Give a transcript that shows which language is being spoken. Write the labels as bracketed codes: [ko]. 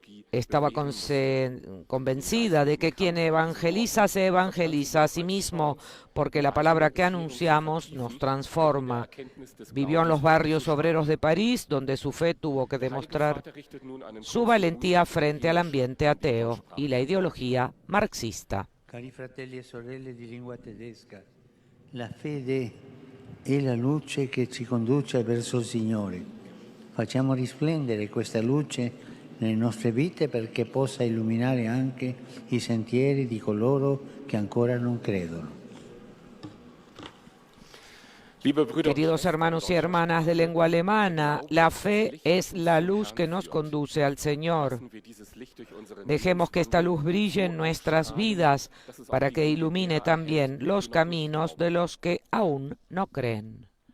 [es] Estaba convencida de que quien evangeliza se evangeliza a sí mismo, porque la palabra que anunciamos nos transforma. Vivió en los barrios obreros de París, donde su fe tuvo que demostrar su valentía frente al ambiente ateo y la ideología marxista. [it] Cari fratelli e sorelle di lingua tedesca, la fede è la luce che ci conduce verso il Signore. Facciamo risplendere questa luce nelle nostre vite perché possa illuminare anche i sentieri di coloro che ancora non credono. [es] Queridos hermanos y hermanas de lengua alemana, la fe es la luz que nos conduce al Señor. Dejemos que esta luz brille en nuestras vidas para que ilumine también los caminos de los que aún no creen.